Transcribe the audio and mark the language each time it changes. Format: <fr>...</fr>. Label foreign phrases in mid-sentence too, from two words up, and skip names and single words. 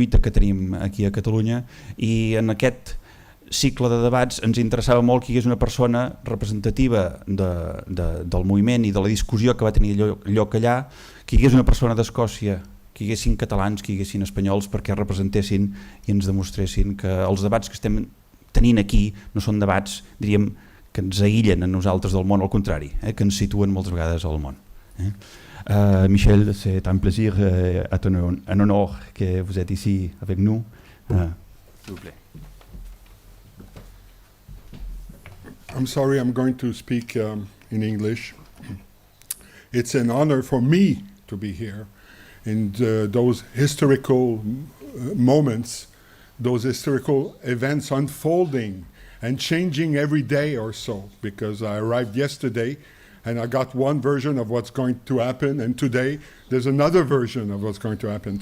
<ca>lluita que tenim aquí a Catalunya, i en aquest cicle de debats ens interessava molt que hi hagués una persona representativa del moviment i de la discussió que va tenir lloc allà, que hi hagués una persona d'Escòcia, que hi haguessin catalans, que hi haguessin espanyols, perquè representessin i ens demostressin que els debats que estem tenint aquí no són debats, diríem, que ens aïllen a nosaltres del món, al contrari, que ens situen moltes vegades al món.</ca> <fr>Michel, c'est un plaisir, un honneur que vous êtes ici avec nous. S'il vous plaît.</fr> <en>I'm sorry, I'm going to speak in English. It's an honor for me to be here in those historical moments, those historical events unfolding and changing every day or so, because I arrived yesterday and I got one version of what's going to happen, and today there's another version of what's going to happen.</en>